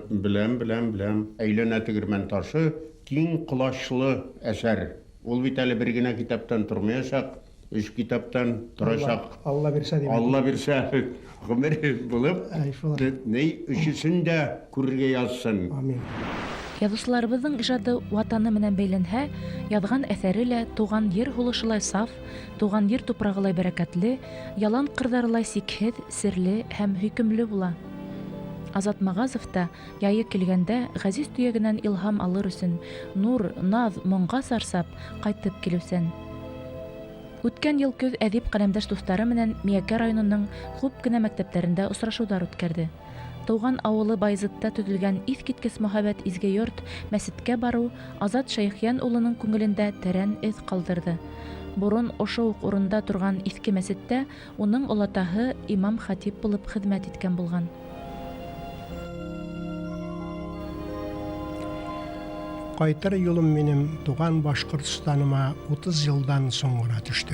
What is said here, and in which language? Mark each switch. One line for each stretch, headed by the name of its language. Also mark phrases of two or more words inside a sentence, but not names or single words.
Tatar: Беләм. Әйләнә тегермән ташы киң колачлы әсәр. Ул бит әле бер генә китаптан тормаячак, 3 китаптан торачак. Алла бирсә дип. Алла бирсә, гомер булып, өчесен дә күрергә язсын. Амин.
Bashkir: Яҙыусыларыбыҙҙың ижады ватаны менән бәйләнһә, яҙған әҫәре лә туған ер һулышылай саф, туған ер тупрағылай бәрәкәтле, ялан ҡырҙарылай сикһеҙ, серле һәм һөйкөмлө була. Азат Магазов та яйы килгәндә ғәзиз төйәгенән илһам алыр өсөн нур, наҙ, моңға сарсап ҡайтып килеүсән. Үткән йыл көҙ әҙип ҡәләмдәш дуҫтары менән Миәкә районының күп кенә мәктәптәрендә осрашыуҙар үткәрҙе.
Tatar: Тууган авылы Байзытта төзелгән искиткес мөхәббәт изге йорт мәсеткә бару Азат Шәйхиян улының күңелендә тәрән эз калдырды. Бурын ошо ук урында турган иске мәсеттә уның олатаһы имам хатип булып хезмәт иткән булган. Кайтыр юлым минем туган Башкортстаныма 30 елдан соң гына төште.